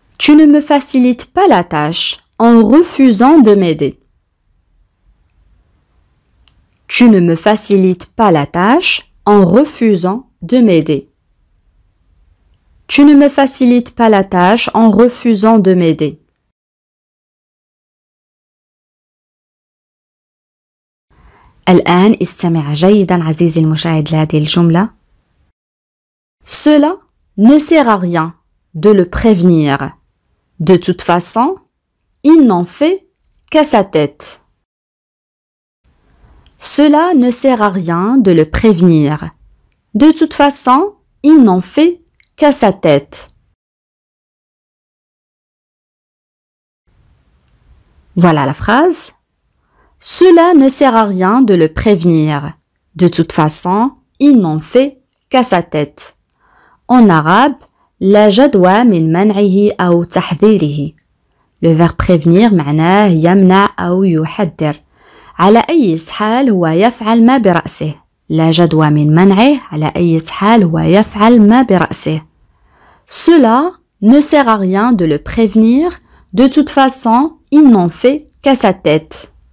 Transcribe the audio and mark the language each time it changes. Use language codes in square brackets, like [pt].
[fr] Tu ne me facilites pas la tâche en refusant de m'aider. Tu ne me facilites pas la tâche en refusant de m'aider. Tu ne me facilites pas la tâche en refusant de m'aider. [ar] الآن استمع جيدا عزيزي المشاهد لهذه الجملة. [fr] Cela ne sert à rien de le prévenir. De toute façon, il n'en fait qu'à sa tête. Cela ne sert à rien de le prévenir. De toute façon, il n'en fait qu'à sa tête. Voilà la phrase. Cela ne sert à rien de le prévenir. De toute façon, il n'en fait qu'à sa tête. En arabe, [ar] لا جدوى من منعه أو تحذيره. [fr] Le verbe prévenir [ar] معناه يمنع أو يحذر. على أي حال هو يفعل ما برأسه. لا جدوى من منعه على أي حال هو يفعل ما برأسه. [fr] Cela ne sert à rien de le prévenir. De toute façon, il n'en fait qu'à sa tête.